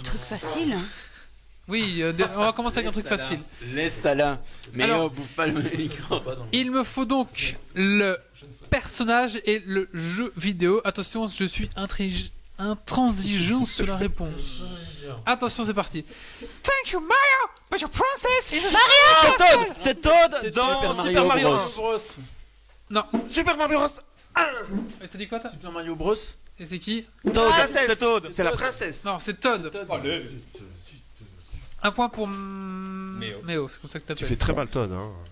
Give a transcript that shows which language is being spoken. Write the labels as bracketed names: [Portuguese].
[French] Des trucs faciles. Oui, on va commencer avec un truc facile. Laisse ça là. Mais Alors, on bouffe pas le micro. Il me faut donc le personnage et le jeu vidéo. Attention, je suis intransigeant sur la réponse. Attention, c'est parti. [English] Thank you, Mario, but your princess is Mario! [French] C'est Toad dans Super Mario Bros. Non. Super Mario Bros. Et t'as dit quoi, toi? Super Mario Bros. Et c'est qui? Toad, c'est Toad. C'est la princesse. Non, c'est Toad. Allez. Un point pour Méo, c'est comme ça que Tu t'appelles. fais très mal Todd, hein.